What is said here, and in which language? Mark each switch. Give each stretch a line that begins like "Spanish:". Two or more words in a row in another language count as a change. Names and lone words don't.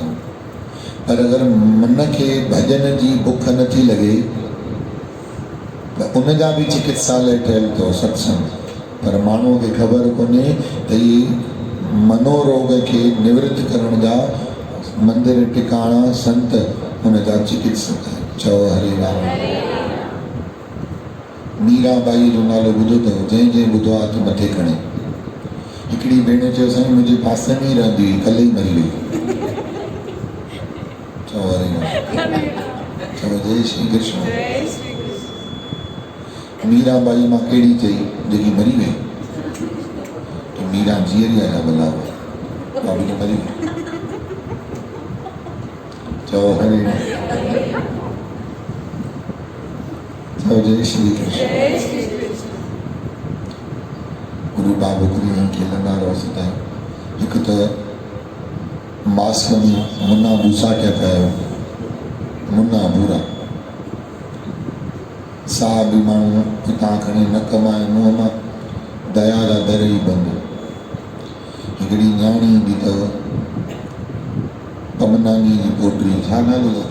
Sindhi: पर अगरि मन खे भॼन जी बुख नथी लॻे त उनजा बि चिकित्सालय ठहियल अथव, सत्संग। पर माण्हूअ खे ख़बर कोन्हे त इहे मनोरोग खे निवृत्त करण जा मंदिर टिकाणा, संत हुनजा चिकित्सक आहिनि। चओ हरे राम। मीराबाई जो नालो ॿुधो अथव? जंहिं ॿुधो आहे त मथे खणे। हिकिड़ी भेण चयो साईं मुंहिंजे पासे में ई रहंदी हुई, कल्ह ई मरी वई। चओ हरे राम। चओ जय श्री कृष्ण। मीराबाई मां कहिड़ी चई जेकी मरी वई? तो मीरा जीअरी आया भला बाबी तो मरी वई। चओ हरे राम। चओ जय श्री कृष्ण। गुरु बाबुकरी खेलंदा रहोसीं था। हिकु त मास्क में मुना बूसाटिया पिया आहियो, मुना बूरा साह बि माण्हू हितां खणी न कमाए, मुंहं मां दया जा दर ई बंदि। हिकिड़ी न्याणी ईंदी अथव, पमनानी जी पोटी, छा नालो अथसि?